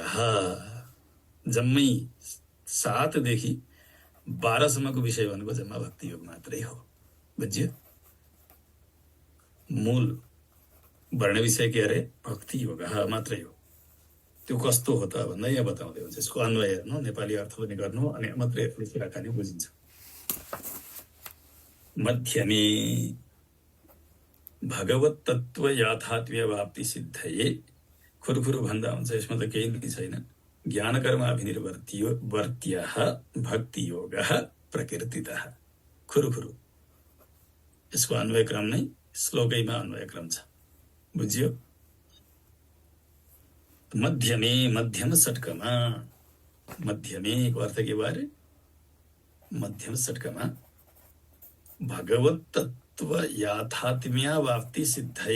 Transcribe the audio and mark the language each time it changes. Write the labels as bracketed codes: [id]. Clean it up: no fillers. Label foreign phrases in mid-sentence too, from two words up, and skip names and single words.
[ne] जम्मै 7 देखि 12 सम्मको विषय भनेको जम्मा भक्ति योग मात्रै हो। बुझ्यो? मूल वर्ण विषय के अरे भक्ति योग मात्रै हो। त्यो कस्तो हो त भन्दा यहाँ बताउँदै हुन्छ। यसको अन्वय हेर्नु, नेपाली अर्थ पनि गर्नु, अनि मात्रै कुराकानी बुझिन्छ। [sa] मध्यमे भगवत तत्व याथात्म्य वाप्ति सिद्धये। [ne] खुरखुरु भन्दा हुन्छ, यसमा त केही नै छैन। [sa] ज्ञान कर्माभिनिर्वर्त्यः भक्ति योगः प्रकीर्तितः। [ne] खुरखुरु यसको अन्वय क्रम नै श्लोकैमा अन्वय क्रम छ। बुझ्यो? मध्यमे मध्यम षट्कमा, मध्यमेको अर्थ के भयो? मध्यम षट्कमा [sa] भगवत तत्व याथात्म्यावाप्ति सिद्धये।